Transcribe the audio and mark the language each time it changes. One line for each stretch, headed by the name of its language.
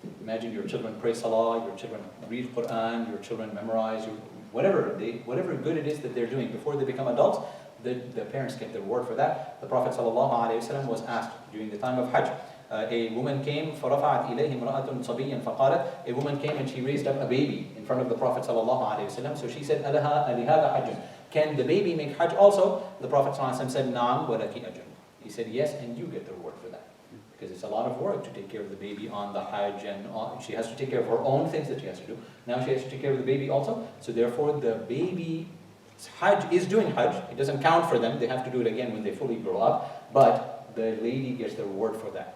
English: Imagine your children pray salah, your children read Quran, your children memorize, whatever good it is that they're doing before they become adults, the parents get the reward for that. The Prophet ﷺ was asked during the time of Hajj. A woman came,
Arabic: فَرَفَعَتْ إِلَيْهِ امْرَأَةٌ صَبِيًّا فَقَالَتْ,
English: a woman came and she raised up a baby in front of the Prophet ﷺ. So she said,
Arabic: أَلِهَذَا حَجٌّ,
English: can the baby make Hajj also? The Prophet ﷺ said,
Arabic: نَعَمْ وَلَكِ أَجْرٌ.
English: He said, yes, and you get the reward for that. Because it's a lot of work to take care of the baby on the Hajj, and she has to take care of her own things that she has to do. Now she has to take care of the baby also. So therefore the baby's Hajj is doing Hajj. It doesn't count for them. They have to do it again when they fully grow up. But the lady gets the reward for that.